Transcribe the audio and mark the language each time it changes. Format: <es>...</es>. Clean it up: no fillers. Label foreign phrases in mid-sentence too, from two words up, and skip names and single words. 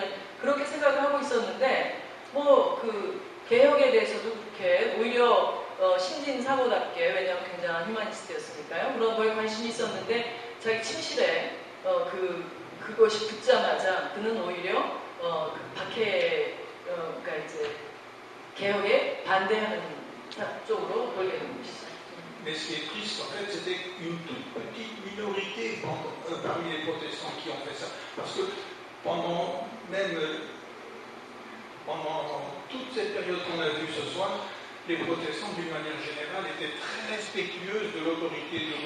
<ko>그렇게 생각을 하고 있었는데 그 개혁에 대해서도 그렇게 오히려 신진사고답게 왜냐하면 굉장한 휴머니스트였으니까요. 그런 거에 관심이 있었는데 자기 침실에 그것이 붙자마자 그는 오히려 박해 그러니까 이제 개혁에 반대하는 쪽으로 돌게 된 것이죠.</ko> <fr>Mais ce qui est triste, en fait, c'était une toute petite minorité parmi les protestants qui ont fait ça. Parce que pendant toute cette période qu'on a vue ce soir, les protestants, d'une manière générale, étaient très respectueux de l'autorité du roi.</fr>